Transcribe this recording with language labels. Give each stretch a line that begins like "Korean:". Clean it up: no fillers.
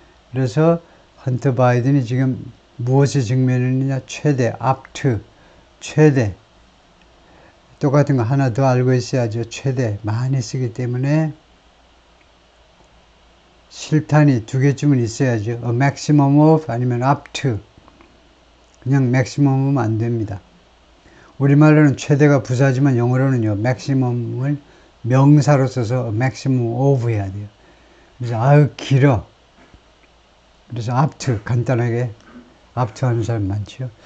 Korean: 그래서 헌터 바이든이 지금 무엇에 직면했느냐? 최대 최대 똑같은 거 하나 더 알고 있어야죠. 최대 많이 쓰기 때문에 실탄이 두 개쯤은 있어야죠.
English: A maximum of 아니면 up to.
Korean: 그냥 maximum은 안 됩니다. 우리말로는 최대가 부사지만 영어로는요. maximum을 명사로 써서
English: maximum of
Korean: 해야 돼요. 그래서 아유 길어. 그래서 up to 간단하게 up to 하는 사람 많죠.